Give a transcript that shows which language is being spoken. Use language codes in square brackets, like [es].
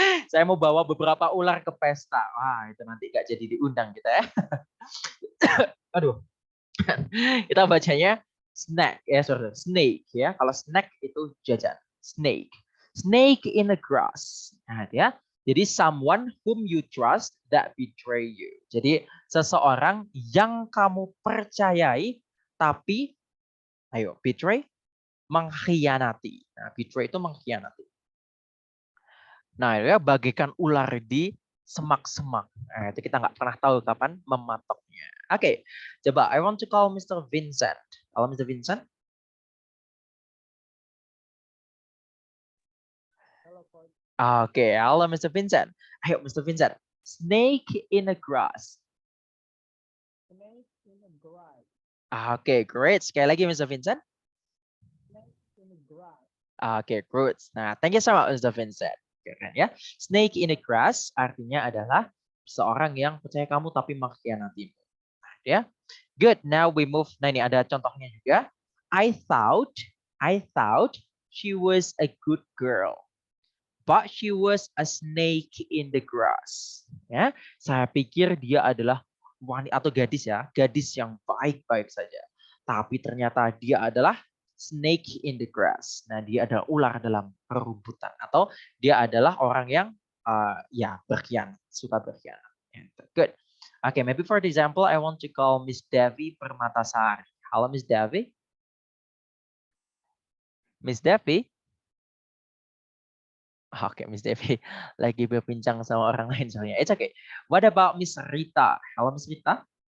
[id] Saya mau bawa beberapa ular ke pesta. Wah, itu nanti nggak jadi diundang kita ya. Aduh. Kita bacanya snack ya, snake ya. Kalau snack itu jajan. Snake. [en] Snake in the grass. Nah, ya. Jadi someone whom you trust that betray you. [id] Jadi seseorang yang kamu percayai tapi ayo betray mengkhianati. Nah, betray itu mengkhianati. Nah, ya bagaikan ular di semak-semak. Nah, itu kita nggak pernah tahu kapan mematoknya. [en] Oke, coba I want to call Mr. [id] Vincent. Halo Mr. Vincent. [en] Oke, halo Mr. Vincent. Ayo Mr. Vincent. Snake in the grass. Snake in the grass. [id] Oke, great. Sekali lagi Mr. Vincent. [en] Snake in the grass. Oke, good. Nah, thank you so much Mr. Vincent. [id] Keren ya. Snake in the grass artinya adalah seorang yang percaya kamu tapi mengkhianatimu. Nah, ya. [en] Good. Now we move. [id] Nah, ini ada contohnya juga. [en] I thought she was a good girl. But she was a snake in the grass. [id] Ya, saya pikir dia adalah wanita atau gadis ya, gadis yang baik-baik saja. Tapi ternyata dia adalah snake in the grass. Nah, dia adalah ular dalam perumputan atau dia adalah orang yang ya berkhianat, suka berkhianat. [en] Good. Okay, maybe for the example, I want to call Miss Devi Permatasari. [id] Halo Miss Devi. Miss Devi. Oke, Miss Devi lagi berbincang sama orang lain soalnya. [en] It's okay. What about Miss Rita? Halo Miss Rita.